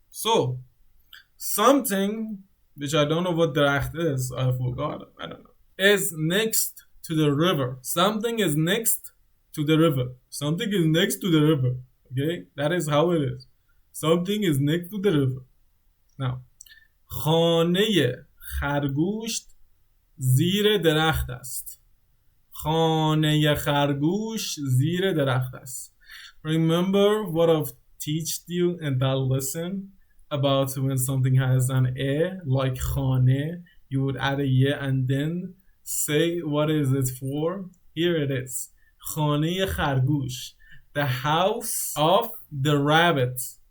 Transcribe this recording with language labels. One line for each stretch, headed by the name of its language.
English: So, something, which I don't know what درخت is, I forgot, I don't know, is next to the river. Something is next to the river. Something is next to the river. Okay? That is how it is. Something is next to the river.
Persian: Now, خانه خرگوش زیر درخت است. خانه خرگوش زیر درخت است.
English: Remember what I've taught you in that lesson about when something has an e, like خانه, you would add a ye and then say what is it for? Here it is.
Persian: خانه خرگوش.
English: The house of the rabbit.